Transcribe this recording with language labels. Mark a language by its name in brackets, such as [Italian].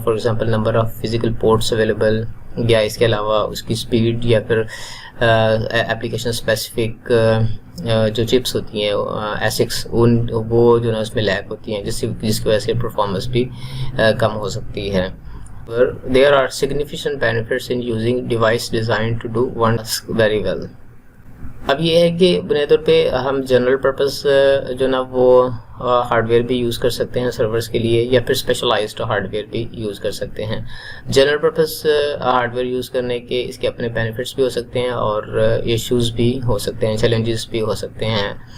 [English] for example number of physical ports available, [Urdu] یا اس کے علاوہ اس کی سپیڈ, یا پھر اپلیکیشن اسپیسیفک جو چپس ہوتی ہیں ایسکس, وہ جو نا اس میں لیک ہوتی ہیں جس کی وجہ سے پرفارمنس بھی کم ہو سکتی ہے. [English] There are significant benefits in using device designed to do one task very well. [Urdu] اب یہ ہے کہ بنیادی طور پہ ہم جنرل پرپز جو نا وہ ہارڈ ویئر بھی یوز کر سکتے ہیں سرورز کے لیے, یا پھر اسپیشلائزڈ ہارڈ ویئر بھی یوز کر سکتے ہیں. General purpose hard where use کرنے کے اس کے اپنے بینیفٹس بھی ہو سکتے ہیں اور ایشوز بھی ہو سکتے ہیں, چیلنجز بھی ہو سکتے ہیں.